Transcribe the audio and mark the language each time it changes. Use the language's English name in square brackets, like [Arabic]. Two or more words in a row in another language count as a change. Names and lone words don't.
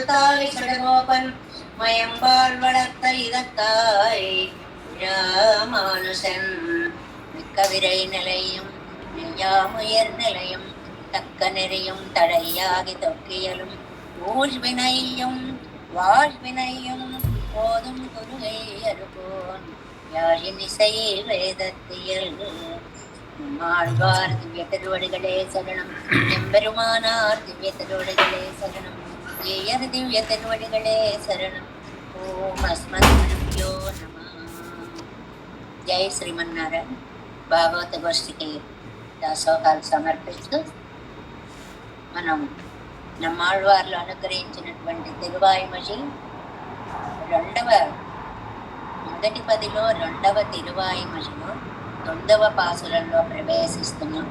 [Tamil] தாய் சடகோபன் மயம்பால் வளர்த்த இதத்தாய் ராமானுசன் மிக்க விரை நிலையும் மெய்யாமுயர் நிலையும் தக்க நெறியும் தடையாகி தொக்கியலும் ஊழ்வினையும் வாழ்வினையும் போதும் குருகை அருகோன் யாழினிசை வேதத்தியல் நம்மாழ்வார் திவ்ய திருவடிகளே சரணம். எம்பெருமானார் திவ்ய திருவடிகளே சரணம். ஏயர் திவ்ய திருவடிகளே சரணம். ஓம் அஸ்மத் குருப்யோ நம. [Telugu] జై శ్రీమన్నారాయణ. భాగవత గోష్ఠికి దాసోహాలు సమర్పిస్తూ మనం నమ్మాళ్వార్లు అనుగ్రహించినటువంటి తిరువాయిమజి మొదటి పదిలో 2వ తిరువాయిమజిలో 9వ పాసురంలో ప్రవేశిస్తున్నాం.